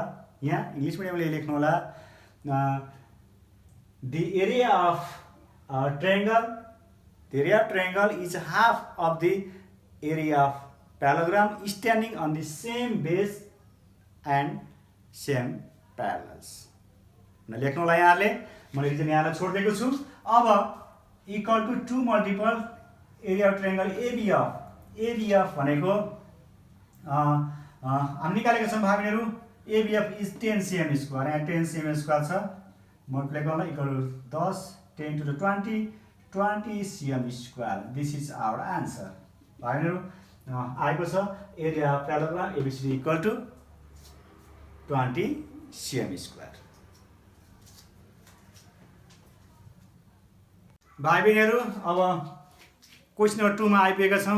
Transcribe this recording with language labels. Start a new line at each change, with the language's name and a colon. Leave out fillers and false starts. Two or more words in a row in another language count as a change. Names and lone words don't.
Nepali: यहाँ
English: English medium
Nepali: लेख्नु होला,
English: the area of triangle is half of the area of parallelogram standing on the same base and same parallels।
Nepali: लेख्नु होला यहाँले, मैले रिजन यहाँलाई छोडिदिएको छु। अब
English: equal to 2 multiple area of triangle ABF
Nepali: भनेको हामी निकालेका छौँ भाइ बहिनीहरू,
English: ABF is 10 cm square, यहाँ 10 cm square छ, मल्टिप्लाई गर्दा equal to 10 10 to the 20 cm square. this is our answer
Nepali: भाइ बहिनीहरू। आएको छ
English: area of parallelogram ABCD equal to 20 cm square.
Nepali: भाइ बहिनीहरू, अब
English: question number
Nepali: 2 मा आइपुगेका छौँ।